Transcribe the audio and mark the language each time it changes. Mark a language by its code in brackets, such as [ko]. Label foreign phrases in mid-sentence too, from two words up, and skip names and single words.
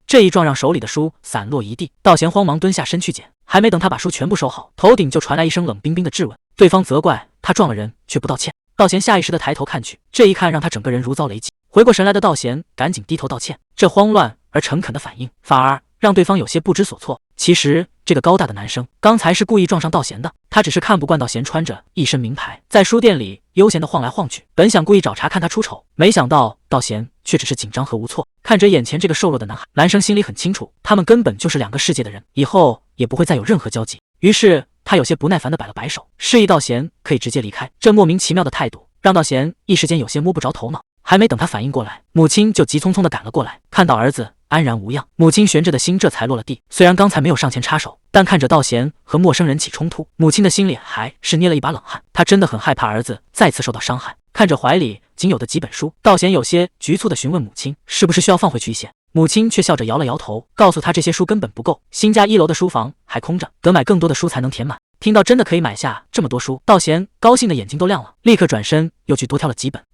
[zh] 這一撞讓手裡的書散落一地。道賢慌忙蹲下身去撿，還沒等他把書全部收好，頭頂就傳來一聲冷冰冰的質問。對方責怪他撞了人卻不道歉。道賢下意識地抬頭看去，這一看讓他整個人如遭雷擊。回過神來的道賢趕緊低頭道歉，這慌亂而誠懇的反應反而讓對方有些不知所措。其實這個高大的男生剛才是故意撞上道賢的，他只是看不慣道賢穿着一身名牌，在書店裡悠閒地晃來晃去，本想故意找茬看他出醜，沒想到道賢卻只是緊張和無措。看着眼前這個瘦弱的男孩，男生心裡很清楚，他們根本就是兩個世界的人，以後也不會再有任何交集。於是他有些不耐煩地擺了擺手，示意道賢可以直接離開。這莫名其妙的態度讓道賢一時間有些摸不着頭腦。還沒等他反應過來，母親就急匆匆地趕了過來。看到兒子安然無恙，母親懸着的心這才落了地。雖然剛才沒有上前插手，但看着道賢和陌生人起衝突，母親的心裡還是捏了一把冷汗。她真的很害怕兒子再次受到傷害。看着懷裡僅有的幾本書，道賢有些局促地詢問母親是不是需要放回去一些。母親卻笑着搖了搖頭，告訴他這些書根本不夠，新家1樓的書房還空着，得買更多的書才能填滿。聽到真的可以買下這麼多書，道賢高興的眼睛都亮了，立刻轉身又去多挑了幾本。